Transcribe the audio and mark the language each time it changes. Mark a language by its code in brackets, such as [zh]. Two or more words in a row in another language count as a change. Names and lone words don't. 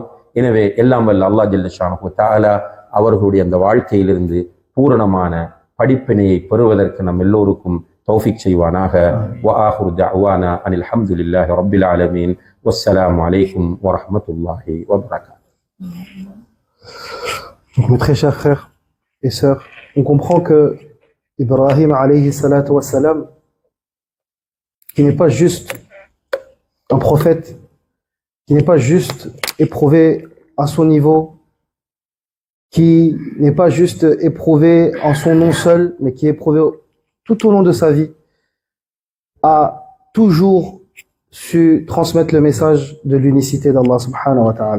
[ta] எனவே எல்லாம் வல்ல அல்லாஹ் [ar] جل شأنه تعالى [ta] அவர்களுடைய அந்த வாழ்க்கையிலிருந்து பூரணமான படிப்பினையை பெறுவதற்கு நம் எல்லோருக்கும் தௌஃபீக் செய்வானாக. [ar] وآخر دعوانا أن الحمد لله رب العالمين. والسلام عليكم ورحمة الله وبركاته. [fr] Donc mes très chers frères et sœurs, on comprend que Ibrahim [ar] عليه الصلاة والسلام, [fr] qui n'est pas juste un prophète, qui n'est pas juste éprouvé à son niveau, qui n'est pas juste éprouvé en son nom seul, mais qui est éprouvé tout au long de sa vie, a toujours su transmettre le message de l'unicité d'Allah [ar] سبحانه وتعالى.